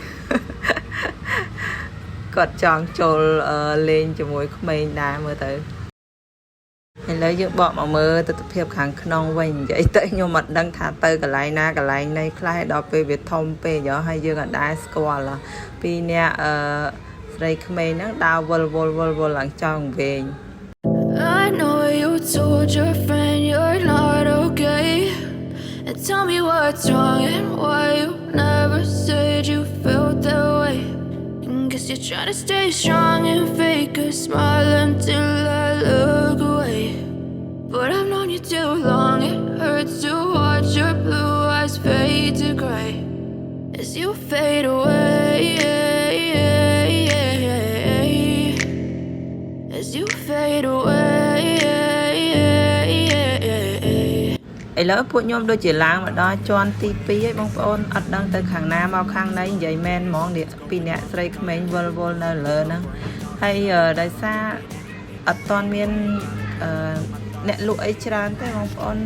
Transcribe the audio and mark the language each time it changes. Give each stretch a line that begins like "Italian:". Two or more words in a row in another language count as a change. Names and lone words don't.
Khmer: គាត់ចង់ចូលលេងជាមួយក្មេងដែរមើលទៅឥឡូវយើងបកមកមើលទស្សនភាពខាងក្នុងវិញនិយាយទៅខ្ញុំអត់ដឹងថាទៅកន្លែងណាកន្លែងណីខ្លះដល់ពេលវាធំពេកហើយយើងអត់ដែរស្គាល់ពីអ្នកស្រីក្មេងហ្នឹងដើរវល់ឡើងចង់វិញ
English: I know you told your friend you're not okay and tell me what's wrong and why you never said you felt that way and guess you're trying to stay strong and fake a smile until I look away but I've known you too long it hurts to watch your blue eyes fade to gray as you fade away as you fade away
Khmer: ឥឡូវពួកខ្ញុំដូចជាឡើងមកដល់ជាន់ទី2ហើយបងប្អូនអត់ដឹងទៅខាងណាមកខាងណីនិយាយមែនហ្មងនេះពីអ្នក ស្រីក្មេងវល់នៅលើហ្នឹងហើយដោយសារអត់ទាន់មានអ្នកលក់អីច្រើនទេបងប្អូន